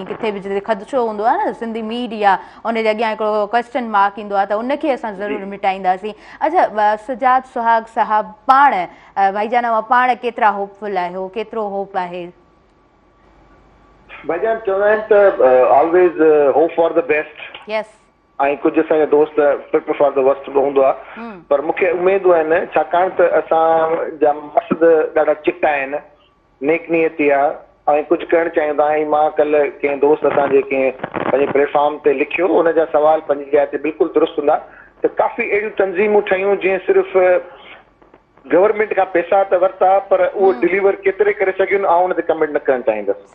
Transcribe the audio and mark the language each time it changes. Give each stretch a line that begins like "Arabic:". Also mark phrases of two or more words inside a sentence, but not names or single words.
Sindhi: किथे बि जिते ख़दशो हूंदो आहे न सिंधी मीडिया, उनजे अॻियां हिकिड़ो
English: question mark
Sindhi: ईंदो आहे त उनखे असां ज़रूरु मिटाईंदासीं। अच्छा, सजाद सुहाग साहब पाण भाईजान पाण केतिरा होपफुल आहियो, केतिरो होप आहे? भाईजान चवंदा आहिनि त
English: always hope for the best.
Sindhi: यस। ऐं कुझु असांजा दोस्त
English: prepare for the worst
Sindhi: बि हूंदो आहे पर मूंखे उमेदूं आहिनि छाकाणि त असांजा मक़सद ॾाढा चिटा आहिनि, नेक नियती आहे ऐं कुझु करणु चाहींदा आहियूं। मां कल्ह कंहिं दोस्त असांजे कंहिं पंहिंजे प्लेटफॉर्म ते लिखियो, उनजा सवाल पंहिंजी जाइ ते बिल्कुलु दुरुस्त हूंदा त काफ़ी अहिड़ियूं तंज़ीमूं ठहियूं जीअं सिर्फ़ु गवर्नमेंट खां पैसा त वरिता पर उहो डिलीवर केतिरे करे सघियूं ऐं उन ते कमेंट न करणु चाहींदुसि।